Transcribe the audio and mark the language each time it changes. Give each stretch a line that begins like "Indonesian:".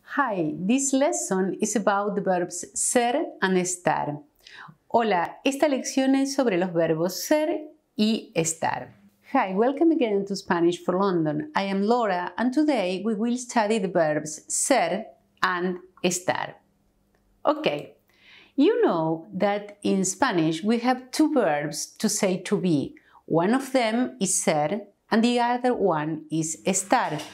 English: Hi, this lesson is about the verbs ser and estar.
Spanish: Hola, esta lección es sobre los verbos ser y estar.
English: Hi, welcome again to Spanish for London. I am Laura and today we will study the verbs ser and estar. Okay, you know that in Spanish we have two verbs to say to be. One of them is ser and the other one is estar.